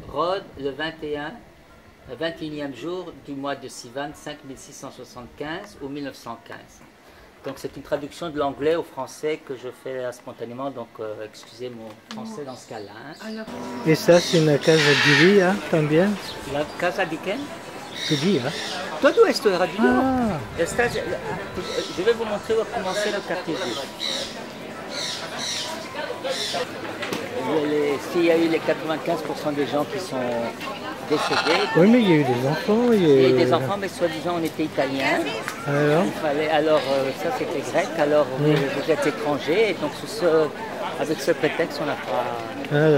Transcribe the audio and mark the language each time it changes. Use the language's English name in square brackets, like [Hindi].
[French] Rod, le 21e jour du mois de Sivan, 5675 ou 1915. Donc c'est une traduction de l'anglais au français que je fais spontanément, donc excusez mon français dans ce cas-là. Hein. Et ça, c'est une [Spanish] casa judía también. La casa de quién? Judía. Todo esto era judío. Ah. [French] Je vais vous montrer où a commencé le quartier juif. S'il y a eu les 95% des gens qui sont décédés. Oui, mais il y a eu des enfants. Il y a eu des enfants, mais soi-disant on était italiens. Alors, ça c'était grec, alors vous êtes étrangers, et donc avec ce prétexte on n'a pas